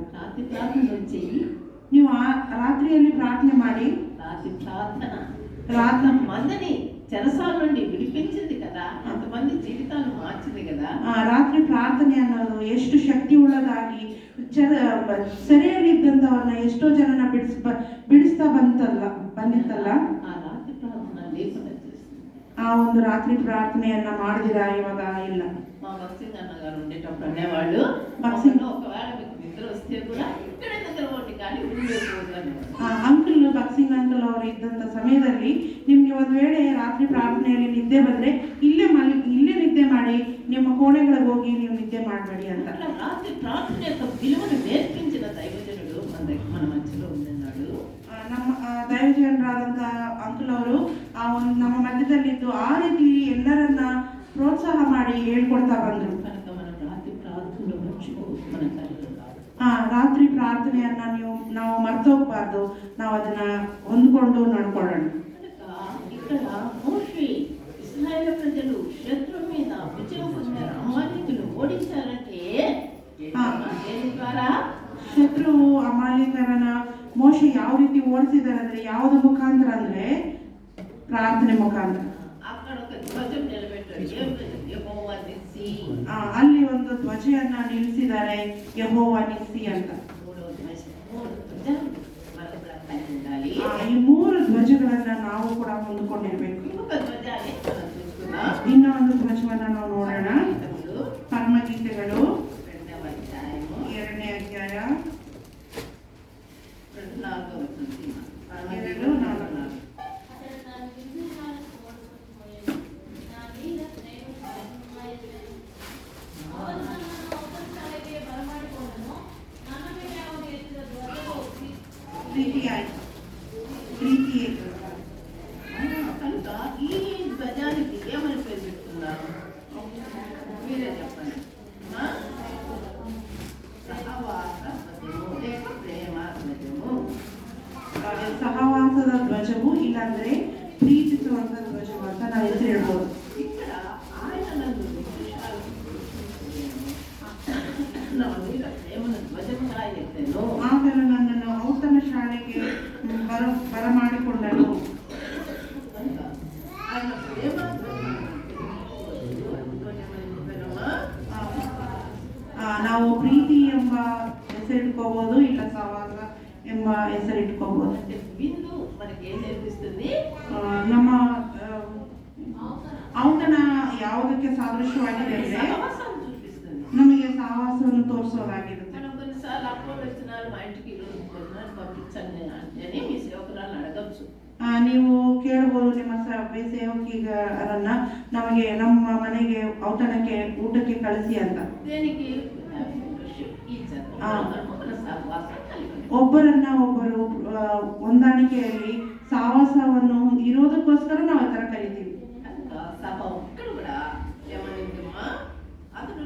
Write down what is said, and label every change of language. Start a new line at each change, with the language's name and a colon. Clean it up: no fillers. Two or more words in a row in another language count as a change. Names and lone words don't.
Telugu: రాత్రి ప్రార్థన చెయ్యి.
Kannada: ನೀವು ರಾತ್ರಿಯಲ್ಲಿ ಪ್ರಾರ್ಥನೆ ಮಾಡಿ.
Telugu: రాత్రి మందిని చెరసాల నుండి విడిపించింది కదా, అంతమంది జీవితాలు మార్చింది కదా.
Kannada: ರಾತ್ರಿ ಪ್ರಾರ್ಥನೆ ಅನ್ನೋದು ಎಷ್ಟು ಶಕ್ತಿ ಉಳ್ಳದಾಗಿ ಸೆರೆಯಲ್ಲಿ ಇದ್ದಂತವನ್ನ ಎಷ್ಟೋ ಜನನ ಬಿಡಿಸ್ತಾ ಬಂದಿತ್ತಲ್ಲ.
Telugu: ఆ రాత్రి ప్రార్థన లేకుండా
Kannada: ಆ ಒಂದು ರಾತ್ರಿ ಪ್ರಾರ್ಥನೆಯನ್ನ ಮಾಡಿದಿರಾ ಇವಾಗ? ಇಲ್ಲ.
Telugu: మా భక్సింగ్ అన్న గారు ఉండేటప్పుడు అనేవాళ్ళు, ఒకవేళ మీకు నిద్ర వస్తే కూడా ఇక్కడే నిద్రపోండి కానీ
Kannada: ಅಂಕಲ್ ಭಕ್ಸಿಂಗ್ ಅಂಕಲ್ ಅವರು ಇದ್ದಂತ ಸಮಯದಲ್ಲಿ ನಿಮ್ಗೆ ಒಂದ್ ವೇಳೆ ರಾತ್ರಿ ಪ್ರಾರ್ಥನೆಯಲ್ಲಿ ನಿದ್ದೆ ಬಂದ್ರೆ ಇಲ್ಲೇ ನಿದ್ದೆ ಮಾಡಿ, ನಿಮ್ಮ ಕೋಣೆಗಳಿಗೆ ಹೋಗಿ ನೀವು ನಿದ್ದೆ ಮಾಡಬೇಡಿ ಅಂತ.
Telugu: రాత్రి ప్రార్థన యొక్క విలువను నేర్పించిన దైవజనుడు మన మధ్యలో ఉన్నాడు.
Kannada: ನಮ್ಮ ದೈವಜನರಾದಂತ ಅಂಕಲ್ ಅವರು ನಮ್ಮ ಮಧ್ಯದಲ್ಲಿದ್ದು ಆ ರೀತಿ ಎಲ್ಲರನ್ನ ಪ್ರೋತ್ಸಾಹ ಮಾಡಿ ಹೇಳ್ಕೊಡ್ತಾ ಬಂದ್ರು.
Telugu: కనుక మనం రాత్రి ప్రార్థనలో మర్చిపోవద్దు. మన
Kannada: ರಾತ್ರಿ ಪ್ರಾರ್ಥನೆಯನ್ನ ನಾವು ಮರ್ತೋಗ್ಬಾರ್ದು. ನಾವು ಅದನ್ನ ಹೊಂದ್ಕೊಂಡು ನಡ್ಕೊಳ್ಳೋಣ.
Telugu: ఇక్కడ మోషే ఇశ్రాయేలు ప్రజలు శత్రు మీద విజయం పొందారు, అమాలేకులు ఓడించారంటే దేని ద్వారా?
Kannada: ಶತ್ರು ಅಮಾಲೇಕರನ್ನ ಮೋಶೆ ಯಾವ ರೀತಿ ಓಡಿಸಿದಾರೆ ಅಂದ್ರೆ ಯಾವ್ದು ಮುಖಾಂತರ ಅಂದ್ರೆ ಪ್ರಾರ್ಥನೆ ಮುಖಾಂತರ.
Telugu: అక్కడ ఒక ధ్వజం నిలబెట్టారు, యెహోవా నిస్సి.
Kannada: ಅಲ್ಲಿ ಒಂದು ಧ್ವಜವನ್ನ ನಿಲ್ಲಿಸಿದ್ದಾರೆ, ಯೆಹೋವಾ ನಿಸ್ಸಿ ಅಂತ. ಈ 3 ಧ್ವಜಗಳನ್ನ ನಾವು ಕೂಡ ಹೊಂದಿಕೊಂಡಿರ್ಬೇಕು. ಇನ್ನೂ ಒಂದು ಧ್ವಜವನ್ನ ನಾವು ನೋಡೋಣ. ಪರಮಗೀತೆಗಳು 2ನೇ ಅಧ್ಯಾಯ 2:4. ಪ್ರೀತಿಯೇ
Telugu: కనుక ఈ ధ్వజానికి ఏమని పేరు పెట్టుకున్నారు? మీరే చెప్పండి.
Kannada: ಸಹವಾಸದ ಧ್ವಜವು, ಇಲ್ಲಾಂದ್ರೆ ಪ್ರೀತಿಸುವಂತ ಧ್ವಜವು ಅಂತ ನಾವು ಹೆಸರು ಹೇಳ್ಬೋದು.
Telugu: ఇక్కడ ఆయన నన్ను ಧ್ವಜಂగా ಎತ್ತೇನು,
Kannada: ಆತನು ನನ್ನನ್ನು ಔತಣ ಶಾಲೆಗೆ ಬರಮಾಡಿಕೊಂಡನು. ನಾವು ಪ್ರೀತಿ ಎಂಬ ಹೆಸರಿಟ್ಕೋಬಹುದು, ಇಲ್ಲ ಸಹವಾಸ ಎಂಬ ಹೆಸರಿಟ್ಕೋಬಹುದು.
Telugu: బిందు మనకి ఏం నేర్పిస్తుంది?
Kannada: ನಮ್ಮ ಔತಣ ಯಾವುದಕ್ಕೆ ಸಾದೃಶ್ಯವಾಗಿದೆ ಅಂದ್ರೆ ನಮಗೆ ಸಹವಾಸವನ್ನು ತೋರಿಸೋದಾಗಿರುತ್ತೆ.
Telugu: మనం కొన్నిసార్లు అప్పుడు వచ్చినారు మా ఇంటికి ఈరోజు భోజనాన్ని పంపించండి అని మీ సేవకురాలు అడగచ్చు.
Kannada: ನೀವು ಕೇಳಬಹುದು ನಿಮ್ಮ ಸೇವಕಿಗರನ್ನ ನಮಗೆ ನಮ್ಮ ಮನೆಗೆ ಔತಣಕ್ಕೆ ಊಟಕ್ಕೆ ಕಳಿಸಿ ಅಂತ.
Telugu: దేనికి?
Kannada: ಒಬ್ಬರನ್ನ ಒಬ್ಬರು ಹೊಂದಾಣಿಕೆಯಲ್ಲಿ ಸಹವಾಸವನ್ನು ಇರೋದಕ್ಕೋಸ್ಕರ ನಾವು ಆ ತರ ಕರಿತೀವಿ.
Telugu: సభ ఒక్కడు కూడా ఏమనిందమ్మా,